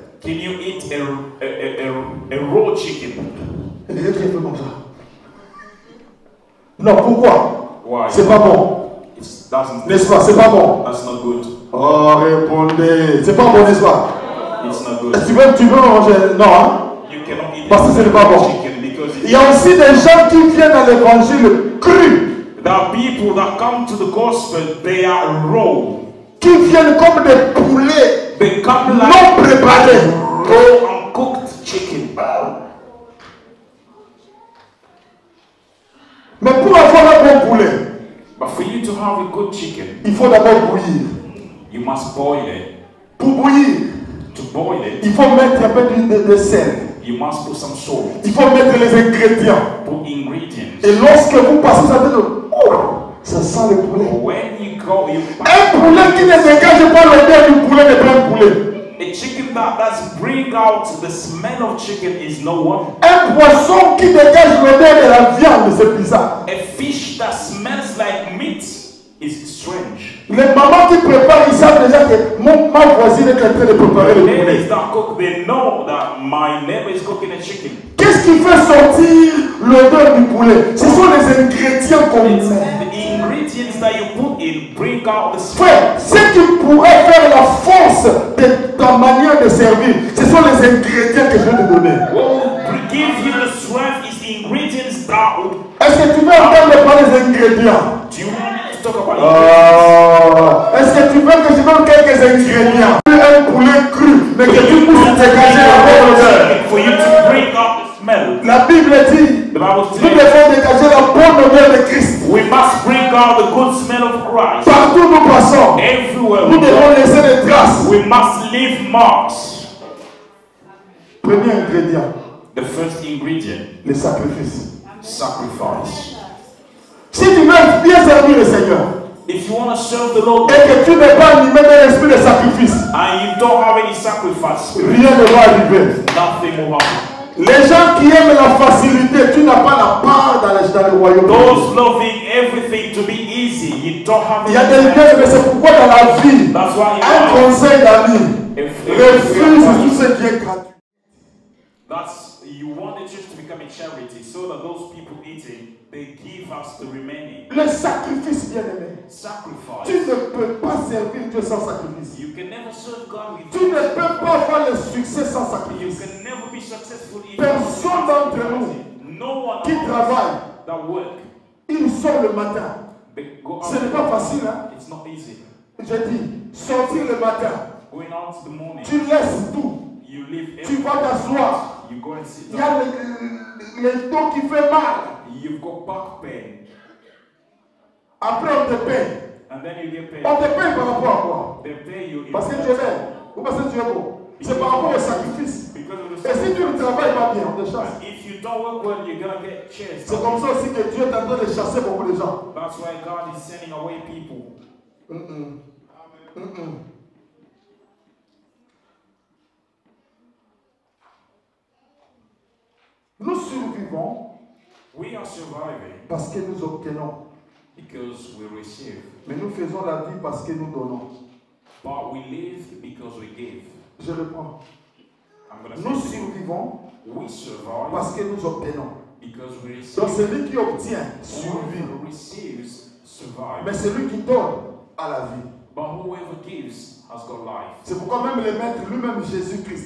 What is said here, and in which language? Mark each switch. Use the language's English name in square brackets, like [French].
[English] Can you eat a raw chicken? [French] Et les autres, ils font comme ça. Non, pourquoi? [English] Why? [French] C'est pas bon. [English] It doesn't. [French] N'est-ce pas? C'est pas bon. [English] That's not good. [French] Oh, répondez. C'est pas bon, n'est-ce pas? [English] It's not good. [French] Tu veux manger? Non, hein? [English] You cannot eat [French] Parce que ce n'est pas bon. [English] chicken because [French] Il y a aussi des gens qui viennent à l'évangile cru, [English] there are people that come to the gospel, they are raw. [French] qui viennent comme des poulets [English] They come [French] non [English] like [French] préparés. [English] raw and cooked chicken. [French] Mais pour avoir un bon poulet, [English] But for you to have a good chicken, [French] il faut d'abord bouillir. [English] you must boil it. [French] Pour bouillir, [English] To boil it, [French] il faut mettre un peu de sel. [English] you must put some salt, [French] Il faut mettre les ingrédients. [English] put ingredients. [French] Et lorsque vous passez, ça veut dire, oh, ça sent le poulet. [English] When you go, [French] Un poulet qui ne dégage pas l'odeur du poulet n'est pas un poulet. [English] a chicken that bring out the smell of chicken is no one. [French] Un poisson qui dégage l'odeur de la viande, c'est bizarre. [English] A fish that smells like meat is strange. [French] Les mamans qui préparent, ils savent déjà que ma voisine est en train de préparer le poulet. [English] Ladies that cook, they know that my neighbor is cooking a chicken. [French] Qu'est-ce qui fait sortir l'odeur du poulet? Ce sont les ingrédients qu'on [English] It's [French] met. [English] the ingredients that you put in bring out the smell. [French] Frère, ce qui pourrait faire la force de ta manière de servir, ce sont les ingrédients que je vais te donner. [English] What will give you the strength is the ingredients that would. [French] Est-ce que tu veux entendre parler des ingrédients? [English] Do you want me to talk about ingredients? [French] Est-ce que tu veux que je donne quelques ingrédients? Un poulet cru, mais que tu puisses dégager la bonne odeur. [English] For you to bring out the smell. [French] La Bible dit, [English] The Bible [French] nous devons dégager la bonne odeur de Christ. [English] we must bring out the good smell of Christ. [French] Partout où nous passons, [English] Everywhere [French] nous [English] we [French] devons [English] go, [French] laisser des traces. [English] we must leave marks. [French] Premier ingrédient, [English] The first ingredient, [French] le sacrifice. [English] sacrifice. [French] Si tu veux bien servir le Seigneur, [English] If you want to serve the Lord [French] et que tu n'es pas animé d'un esprit de sacrifice, [English] and you don't have any sacrifice, [French] rien ne va arriver. [English] nothing will happen. [French] Les gens qui aiment la facilité, tu n'as pas la part dans le royaume. [English] Those loving everything to be easy, you don't have [French] Il y a des [English] any. [French] lieux, mais c'est pourquoi dans la vie, [English] That's why [French] un conseil d'ami, [English] if [French] refuse tout ce qui est gratuit. [English] that's you want the church to become a charity, so that those people eating, they give us the remaining. [French] Le sacrifice, bien aimé. [English] Sacrifice. [French] Tu ne peux pas servir Dieu sans sacrifice. [English] You can never serve God with. [French] Tu ne peux pas avoir le succès sans [English] You [French] sacrifice. [English] can never be successful if [French] Personne d'entre nous [English] no one [French] qui [English] among us [French] travaille, [English] that work. [French] il sort le matin. [English] They go [French] Ce n'est pas [English] out. [French] facile, hein? [English] It's not easy. [French] J'ai dit, sortir le matin. [English] Going out in the morning, [French] Tu laisses tout. [English] you leave [French] Tu [English] everything. [French] vas t'asseoir. [English] You go and sit [French] Il y a [English] down. [French] le dos qui fait mal. [English] You've got back pain, [French] Après, on te paye. [English] and then you get paid. [French] On te paye par rapport à quoi? [English] They pay you in [French] Parce que tu es belle ou parce que tu es beau. C'est par rapport au sacrifice. [English] because of the [French] Et si tu ne travailles pas bien, on te chasse. [English] And if you don't work well, you're gonna get chased. [French] C'est comme ça aussi que Dieu est en train de chasser beaucoup de gens. [English] That's why God is sending away people. [French] Nous survivons [English] We are surviving [French] parce que nous obtenons. [English] because we receive, [French] Mais nous faisons la vie parce que nous donnons. [English] but we live because we give. [French] Je reprends. [English] I'm gonna [French] Nous [English] say it again. [French] survivons [English] We survive [French] parce que nous obtenons. [English] because we receive. [French] Donc celui qui obtient survit. [English] Whoever receives survive, [French] Mais celui qui donne a la vie. [English] but whoever gives has got life. [French] C'est pourquoi même le maître lui-même Jésus-Christ,